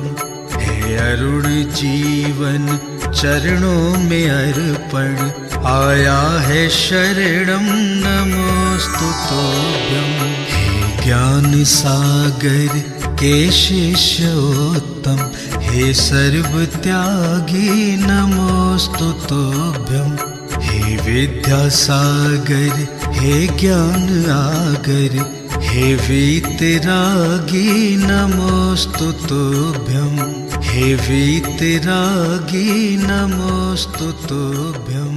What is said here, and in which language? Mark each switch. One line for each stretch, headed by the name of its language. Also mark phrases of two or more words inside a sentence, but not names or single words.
Hindi: हे अरुण जीवन चरणों में अर्पण, आया है शरणम
Sanskrit: नमोस्तु तोभ्यम।
Hindi: हे ज्ञान सागर के शिष्योत्तम, हे सर्व त्यागी
Sanskrit: नमोस्तु तोभ्यम।
Hindi: हे विद्या सागर हे ज्ञान आगर, हे वीतरागी
Sanskrit: नमोस्तु तोभ्यम। हे वीतरागी नमोस्तु तोभ्यम।